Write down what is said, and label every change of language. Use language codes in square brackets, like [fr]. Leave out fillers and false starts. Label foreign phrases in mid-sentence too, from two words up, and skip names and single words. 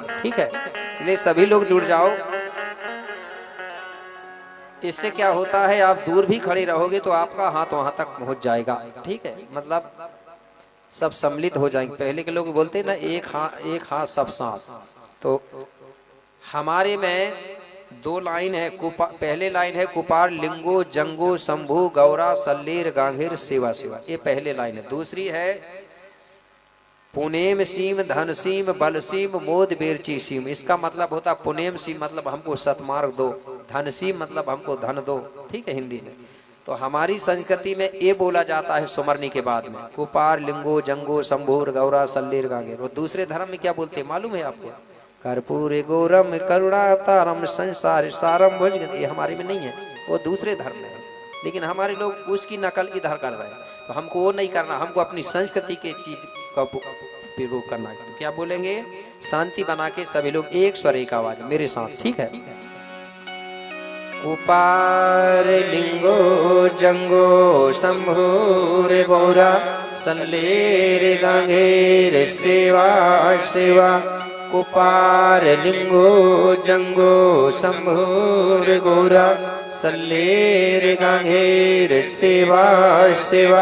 [hi] ठीक है, इसलिए सभी लोग जुड़ जाओ। इससे क्या होता है, आप दूर भी खड़े रहोगे तो आपका हाथ वहां तक पहुंच जाएगा। ठीक है, मतलब सब सम्मिलित हो जाएंगे। पहले के लोग बोलते ना एक हाथ सब साथ। तो हमारे में दो लाइन है। [gon] पहले लाइन है कुपार लिंगो जंगो शंभु गौरा सल्लेर गांघेर सेवा सेवा, [hi] ये पहले लाइन है। दूसरी है [gon] पुनेम सीम धन सीम बल सीम मोद बेरची सीम। [hi] इसका मतलब होता [gon] पुनेम सीम [hi] मतलब हमको सतमार्ग दो, [gon] धन सीम [hi] मतलब हमको धन दो। ठीक है हिंदी में। तो हमारी संस्कृति में ये बोला जाता है सुमरनी के बाद में [gon] कुपार लिंगो जंगो शंभुर गौरा सल्लेर गांघेर। [hi] और दूसरे धर्म में क्या बोलते हैं मालूम है आपको? [sa] कर्पूर गौरम करुणा तारम संसार सारम भुज। [hi] ये हमारे में नहीं है, वो दूसरे धर्म में है। लेकिन हमारे लोग उसकी नकल इधर कर रहे हैं। तो हमको वो नहीं करना, हमको अपनी संस्कृति के चीज का उपयोग करना है। तो क्या बोलेंगे? शांति बना के सभी लोग एक स्वर एक आवाज मेरे साथ। ठीक है। [gon] कुपार लिंगो जंगो शंभुर गौरा सल्लेर गांघेर सेवा सेवा। कुपार लिंगो जंगो शंभुर गौरा सल्लेर गांगेर सेवा सेवा